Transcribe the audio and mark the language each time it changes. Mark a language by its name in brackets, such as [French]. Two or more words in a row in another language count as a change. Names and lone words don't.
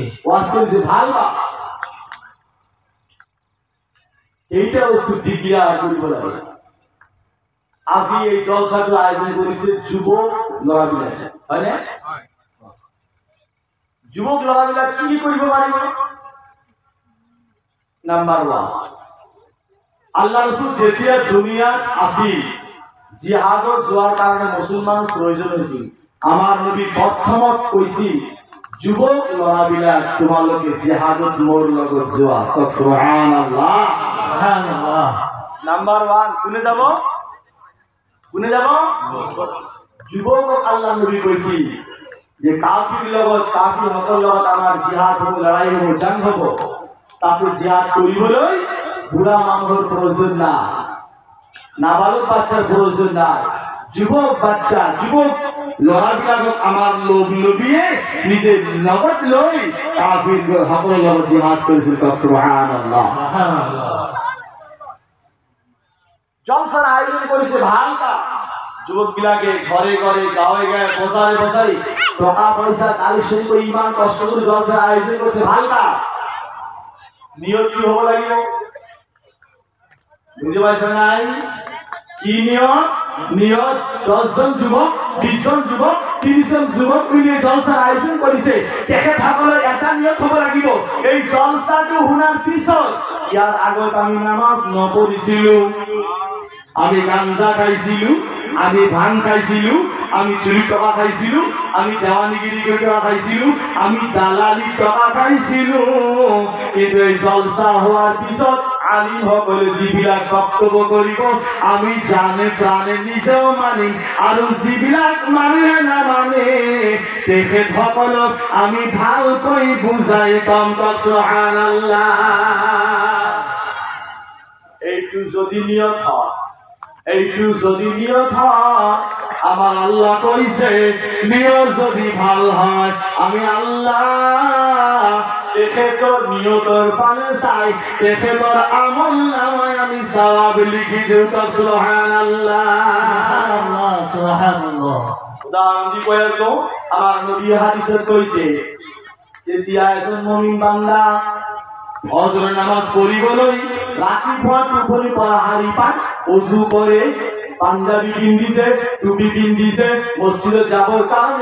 [Assamese] ওয়াজ করেছে ভালো এইটা বস্তু ডিক্লেয়ার করিব লাগে আজি এই জলসাটো আয়োজন করেছে যুবক লড়াবিলা হয় না যুবক লড়াবিলা কি করিব পারিব নাম্বার 1 আল্লাহ রাসূল যেতিয়া দুনিয়াত আছিল জিহাদৰ যোৱাৰ কাৰণে মুছলমান প্ৰয়োজন হৈছিল আমাৰ নবী প্ৰথমত কৈছিল যুবক লড়াবিলা তোমালোকে জিহাদত মোৰ লগত যোৱা তক সুবহানাল্লাহ সুবহানাল্লাহ নাম্বার 1 কোনে যাব যুবক আল্লাহ নবী কৈছিল যে কাফির সকল লগত আমাৰ জিহাদ হ'ব লড়াই হ'ব জং হ'ব তাতে জিহাদ কৰিবলৈ বুঢ়া মানুহৰ প্ৰয়োজন নাই নাবালক বাচ্চাৰ প্ৰয়োজন নাই যুবক বাচ্চা যুবক লড়াবিলাকক আমাৰ নবীয়ে নিজে লগত লৈ কাফিৰ সকলৰ লগত জিহাদ কৰিছিল সুবহানাল্লাহ জলসাৰ আয়োজন কৰিছে ভাল কাম যুবক বিলাকে ঘৰে ঘৰে গাঁৱে গাঁৱে বজাৰে টকা পইচা কালেকশন কৰি ইমান কষ্ট কৰি জলসাৰ আয়োজন কৰিছে ভাল কাম নিয়ত কি হ'ব লাগিব বুজি পাইছা নাই কি নিয়ত 10 জন যুবক 20 জন যুবক 30 জন যুবক মিলি জলসাৰ আয়োজন কৰিছে তেখেতসকলৰ এটা নিয়ত হ'ব লাগিব এই জলসাটো শুনাৰ পিছত ইয়াৰ আগত আমি নামাজ নপঢ়িছিলো আমি গাঞ্জা খাইছিলো আমি ভাং খাইছিলো আমি চুরি টকা খাইছিলো আমি দেওয়ানিগিরি করে টকা খাইছিলো আমি দালালি টকা খাইছিলো কিন্তু এই জলসা হওয়ার পিছত আলিম সকলে যিবিলাক বক্তব্য কৰিব আমি জানে প্রাণে নিজেও মানি আৰু যিবিলাক মানুহে নামানে তেখেতসকলক আমি ভালকৈ বুজাই কম সুবহানাল্লাহ এইটো যদি নিয়ত হয় আমার আল্লাহ কইছে নিয়ত যদি ভাল হয় আমি আল্লাহ তেখেতৰ নিয়তৰ ফালে চাই তেখেতৰ আমল নামায় আমি সওয়াব লিখি দিও সুবহানাল্লাহ সুবহানাল্লাহ উদাহরণ দি কৈ আছো আমাৰ নবী হাদিসত কৈছে যেতিয়া এজন মুমিন বান্দা ফজর নামাজ পড়িবলৈ রাতিপুৱা টোপনি পৰা হাৰি পাত ওযু কৰে পাঞ্জাবি পিন্ধিছে টুপি পিন্ধিছে মসজিদত যাবৰ কাৰণে